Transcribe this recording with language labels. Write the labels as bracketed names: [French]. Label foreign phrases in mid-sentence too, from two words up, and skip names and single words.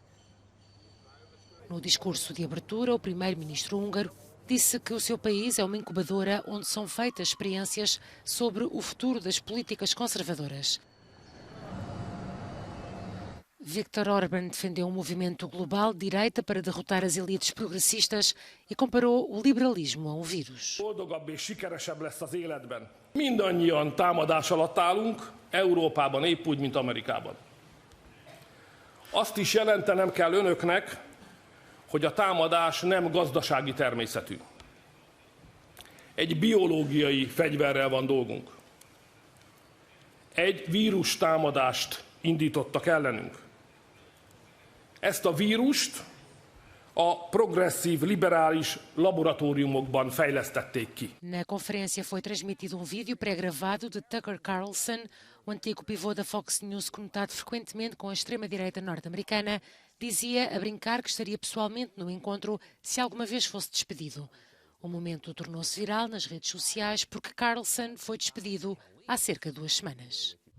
[Portuguese] No discurso de abertura, o primeiro-ministro húngaro disse que o seu país é uma incubadora onde são feitas experiências sobre o futuro das políticas conservadoras. Viktor Orbán defendeu um movimento global de direita para derrotar as elites progressistas e comparou o liberalismo a um vírus. [Hungarian] Boldogabb és sikeresebb lesz az életben. Mindannyian támadás alatt állunk, Európában épp úgy, mint Amerikában. Azt is jelentenem kell önöknek, hogy a támadás nem gazdasági természetű. Egy biológiai fegyverrel van dolgunk. Egy vírus támadást indítottak ellenünk. Ezt a vírust a progresszív, liberális laboratóriumokban fejlesztették ki. [Portuguese] Na conferência foi transmitido um vídeo pré-gravado de Tucker Carlson, o antigo pivô da Fox News, conectado frequentemente com a extrema-direita norte-americana, dizia a brincar que estaria pessoalmente no encontro se alguma vez fosse despedido. O momento tornou-se viral nas redes sociais porque Carlson foi despedido há cerca de 2 semanas.